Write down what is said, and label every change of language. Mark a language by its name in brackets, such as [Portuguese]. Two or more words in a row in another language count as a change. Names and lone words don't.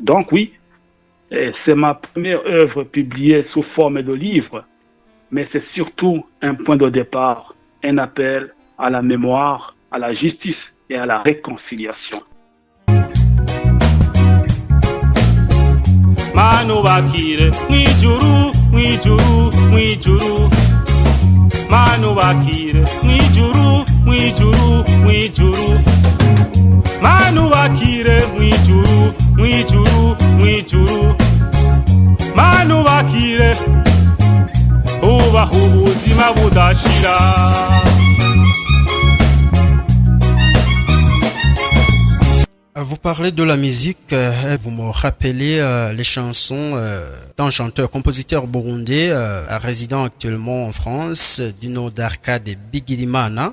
[French] Donc oui, c'est ma première œuvre publiée sous forme de livre, mais c'est surtout un point de départ, un appel à la mémoire, à la justice et à la réconciliation. [Rundi] Manu bakire mwijuru mwijuru mwijuru Manu bakire mwijuru mwijuru mwijuru Manu bakire mwijuru mwijuru mwijuru Manu bakire ubaho ubuzima budashira. [French] Vous parlez de la musique, vous me rappelez les chansons d'un chanteur-compositeur burundais résident actuellement en France, du nom d'Arcade Bigirimana.